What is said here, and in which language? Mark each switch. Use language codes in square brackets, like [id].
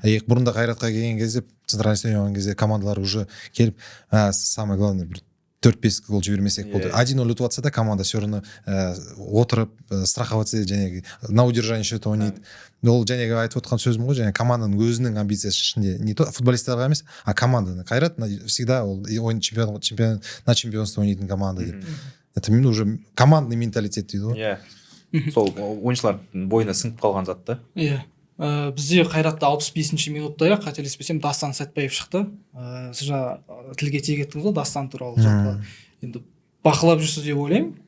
[kk] Бұрында Қайратқа келген кезде, центральный ойнаған кезде командалар уже келіп, [ru] самое главное, [kk] бір 4-5 гол жібермесек болды. 1-0 ұтып жатса да команда [ru] все равно [kk] отырып, страховаться, және [ru] на удержание счета [kk] ойнайды. Ол жәнегі айтып отқан сөзім ғой, және команданың өзінің амбициясы ішінде, не то футболисттарға емес, а команданың. Қайрат всегда ол [ru] на чемпионство [kk] ойнайтын команда деп. [ru] Это именно уже командный менталитет [kk] дейді ғой. Сол ойыншылар бойына сіңіп қалған затты. Бізде Қайратта 65-ші минутта, қателеспесем, Дастан Сәтбаев шықты. Сіз жаңа тілге тиек еттіңіз ғой, Дастан туралы жалпы. Енді бақылап жүрсіз деп ойлаймын.